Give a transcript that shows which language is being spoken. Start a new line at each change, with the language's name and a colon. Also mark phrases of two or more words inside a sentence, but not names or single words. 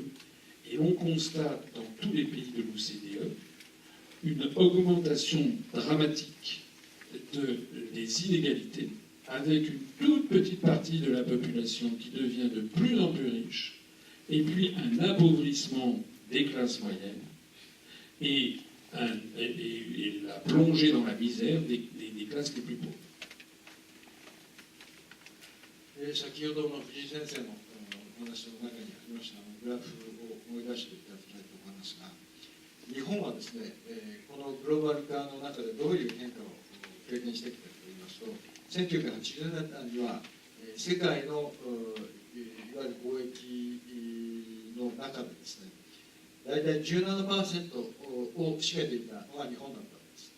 French: Et l'on constate dans tous les pays de l'OCDE une augmentation dramatique des inégalités, avec une toute petite partie de la population qui devient de plus en plus riche, et puis un appauvrissement des classes moyennes, et la plongée dans la misère des classes les plus pauvres.
Japanese: 先ほどの藤井先生のお話の中にありましたグラフを思い出していただきたいと思いますが、日本はですね、このグローバル化の中でどういう変化を経験してきたかといいますと、1980年代には世界のいわゆる貿易の中でですね、大体 17% を占めていたのが日本だったわけです。